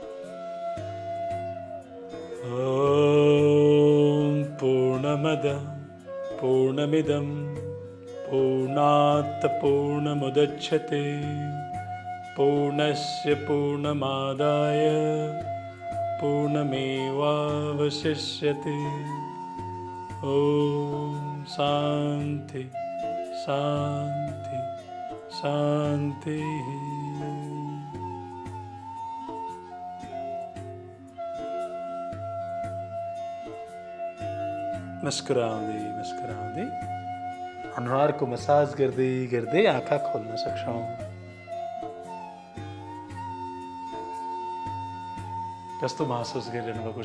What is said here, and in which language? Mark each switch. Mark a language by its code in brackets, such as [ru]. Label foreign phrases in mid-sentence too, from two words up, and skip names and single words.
[sa] ॐ पूर्णमद पूर्णमिदं पूर्णात् पूर्णमुदच्यते पूर्णस्य पूर्णमादाय पूर्णमेवावशिष्यते। ॐ शान्ति शान्ति शान्तिः। [ne] मुस्कुराउँदै अनुहारको मसाज गर्दै गर्दै आँखा खोल्न सक्छौँ। कस्तो महसुस गरिरहनु भएको छ?